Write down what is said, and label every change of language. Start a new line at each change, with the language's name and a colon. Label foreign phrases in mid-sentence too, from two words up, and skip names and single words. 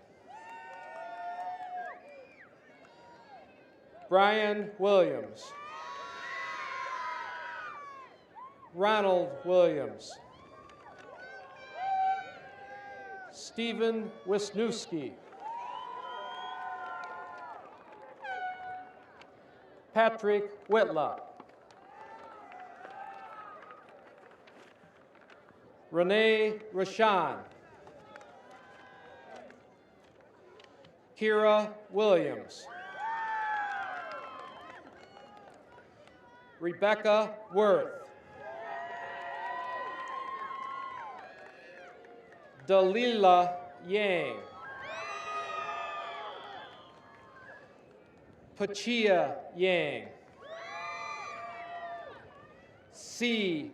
English: Brian Williams, Ronald Williams, Stephen Wisniewski, Patrick Whitla, Renee Rashan, Kira Williams, Rebecca Worth, Dalila Yang, Pachia Yang, C.